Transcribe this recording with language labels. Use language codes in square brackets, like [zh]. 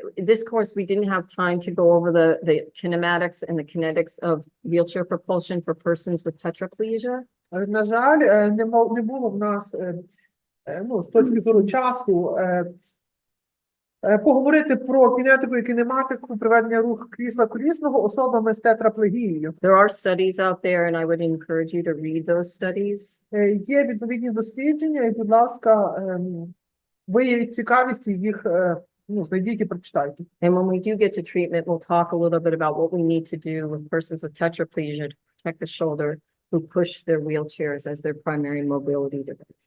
[en] This course, we didn't have time to go over the kinematics and the kinetics of wheelchair propulsion for persons with tetraplegia. [uk] На жаль, не було в нас, з точки зору часу, поговорити про кінетику і кінематику приведення руху крісла колісного особами з тетраплегією. [en] There are studies out there, and I would encourage you to read those studies. [uk] Є відповідні дослідження, і, будь ласка, виявіть цікавість і їх знайдіть і прочитайте. [en] And when we do get to treatment, we'll talk a little bit about what we need to do with persons with tetraplegia to protect the shoulder who push their wheelchairs as their primary mobility device.